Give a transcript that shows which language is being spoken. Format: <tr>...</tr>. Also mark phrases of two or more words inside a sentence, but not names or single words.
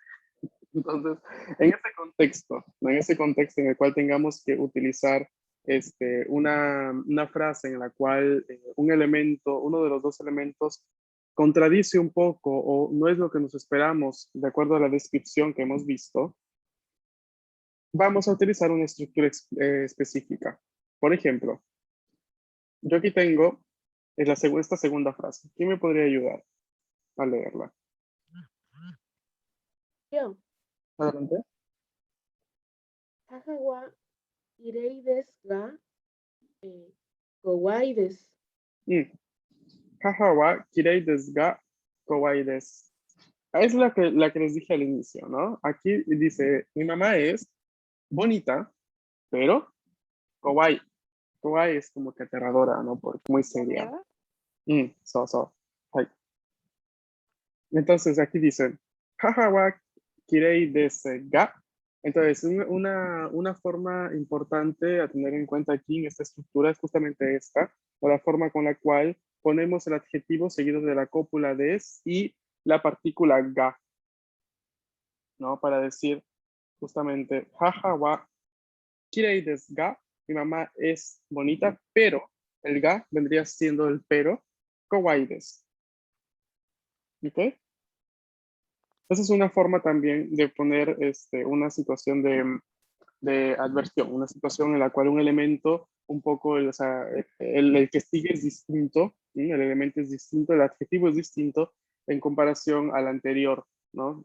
<es>Entonces, en ese contexto en el cual tengamos que utilizar una frase en la cual un elemento, uno de los dos elementos, contradice un poco o no es lo que nos esperamos de acuerdo a la descripción que hemos visto, vamos a utilizar una estructura específica. Por ejemplo, yo aquí tengo esta segunda frase. ¿Quién me podría ayudar a leerla? Yo, Adelante.</es> <ja>母はきれいですが、かわいいです. 母はきれいですがかわいいです.</ja> <es>Es la que les dije al inicio, ¿no? Aquí dice, mi mamá es bonita, pero kawaii. Kawaii es como que aterradora, ¿no? Porque muy seria. ¿Miedo? So. Ay. Entonces aquí dice,</es> <ja>母はきれいですが.</ja> <es>Entonces, una forma importante a tener en cuenta aquí en esta estructura es justamente esta, o la forma con la cual ponemos el adjetivo seguido de la cópula des y la partícula ga, ¿no? Para decir justamente,</es> <ja>母はきれいですが,</ja> <es>mi mamá es bonita, pero el ga vendría siendo el pero,</es> <ja>かわいいです.</ja> <es>¿Ok? Esa es una forma también de poner una situación de adversión, una situación en la cual un elemento un poco, o sea, el que sigue es distinto, ¿sí? El elemento es distinto, el adjetivo es distinto en comparación al anterior, ¿no?</es>